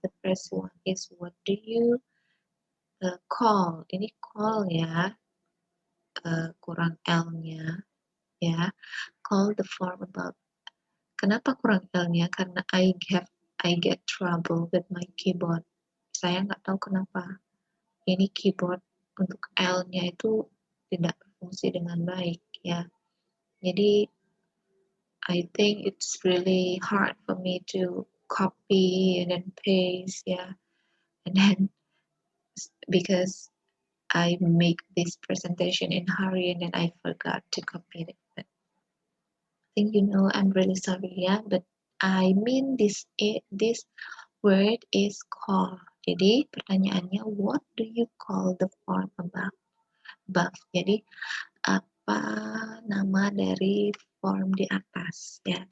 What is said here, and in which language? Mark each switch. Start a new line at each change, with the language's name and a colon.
English: The first one is, what do you call?
Indonesian: Ini call ya, kurang L-nya ya.
English: Call the form about.
Indonesian: Kenapa kurang L-nya? Karena
English: I get trouble with my keyboard.
Indonesian: Saya nggak tahu kenapa ini keyboard untuk L-nya itu tidak berfungsi dengan baik ya. Jadi
English: I think it's really hard for me to copy and then paste, yeah. And then because I make this presentation in hurry and then I forgot to copy it. But I think you know I'm really sorry, yeah. But I mean this word is call.
Indonesian: Jadi pertanyaannya,
English: what do you call the form above?
Indonesian: Jadi apa nama dari form di atas ya.